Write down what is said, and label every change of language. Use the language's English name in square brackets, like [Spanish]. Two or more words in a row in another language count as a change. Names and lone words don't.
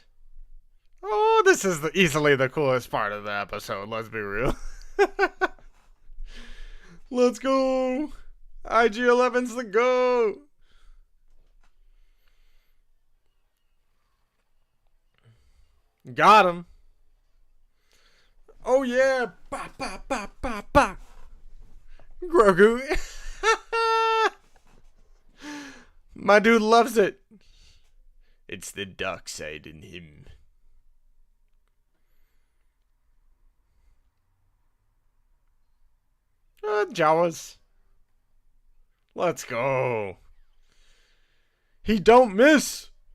[English] Oh, this is easily the coolest part of the episode, let's be real. Let's go! IG-11's the go! Got him. Oh yeah! Ba ba ba ba ba. Grogu. My dude loves it. It's the dark side in him. Jawas. Let's go. He don't miss.